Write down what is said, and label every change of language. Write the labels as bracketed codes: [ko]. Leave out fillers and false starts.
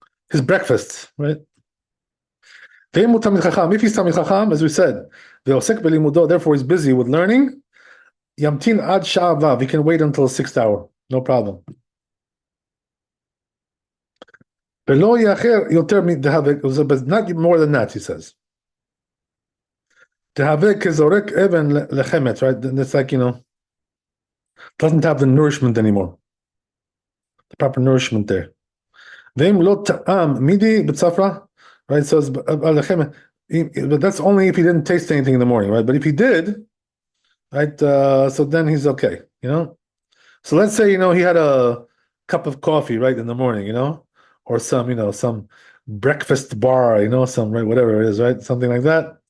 [en] His breakfast, right? [he] ואם הוא תלמיד חכם, [en] if he's תלמיד חכם, as we said, [he] ועוסק בלימודו, [en] therefore he's busy with learning, [he] ימתין עד שעה ו', [en] he can wait until the 6th hour, no problem. [he] ולא יאחר יותר מדהווה, [en] but not more than that, he says. [he] דהווה כזורק אבן לחמת, right? [en] It's like, doesn't have the nourishment anymore. The proper nourishment there. [he] ואם לא טעם מידי בצפרא, right? [en] So but that's only if he didn't taste anything in the morning, right? But if he did, right? So then he's okay, So let's say, he had a cup of coffee, right, in the morning, or some breakfast bar, some, right, whatever it is, right? Something like that.